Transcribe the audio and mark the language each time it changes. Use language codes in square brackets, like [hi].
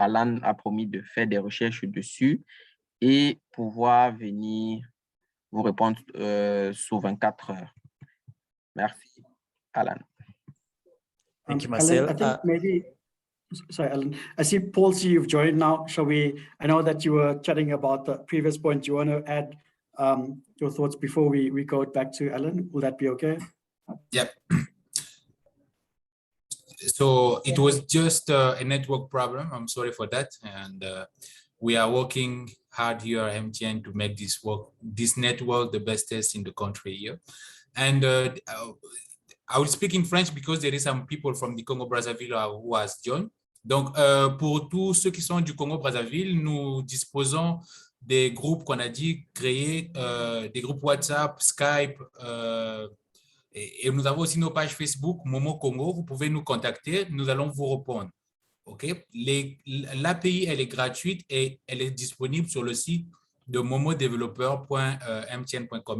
[fr] Alan a promis de faire des recherches dessus et pouvoir venir vous répondre sous 24 heures. Merci, Alan. [en] Thank you, Marcel. Alan, I think maybe, sorry, Alan, I see Paul, you've joined now. I know that you were chatting about the previous point. You want to add your thoughts before we go back to Ellen? Will that be okay? Yeah. So it was just a network problem. I'm sorry for that. And we are working hard here at MTN to make this network the bestest in the country here. And I will speak in French because there is some people from the Congo Brazzaville who has joined. [fr] Donc, pour tous ceux qui sont du Congo Brazzaville, nous disposons des groupes qu'on a dit créer, des groupes WhatsApp, Skype, et nous avons aussi nos pages Facebook, MoMo Congo. Vous pouvez nous contacter, nous allons vous répondre. Okay? L'API, elle est gratuite et elle est disponible sur le site de momodeveloppeur.mtn.com.